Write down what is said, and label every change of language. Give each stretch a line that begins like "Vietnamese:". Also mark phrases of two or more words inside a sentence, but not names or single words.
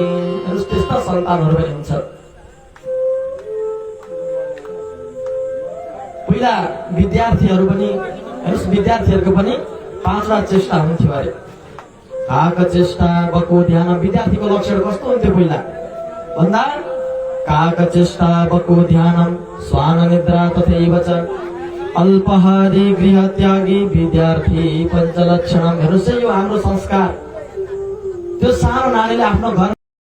Nepali: त्यस्ता सन्तानहरू पनि हुन्छ। पहिला विद्यार्थीहरूको पनि 5वटा चेष्टा हुन्थ्यो अरे।
Sanskrit: काक चेष्टा बको ध्यान।
Nepali: विद्यार्थीको लक्षण कस्तो हुन्थ्यो पहिला भन्दा?
Sanskrit: काक चेष्टा बको ध्यानम स्वान निद्रा तथैव च, अल्पहारी गृह त्यागी विद्यार्थी पञ्चलक्षणम।
Nepali: हेर्नुहोस्, यो हाम्रो संस्कार त्यो सानो नानीले आफ्नो घर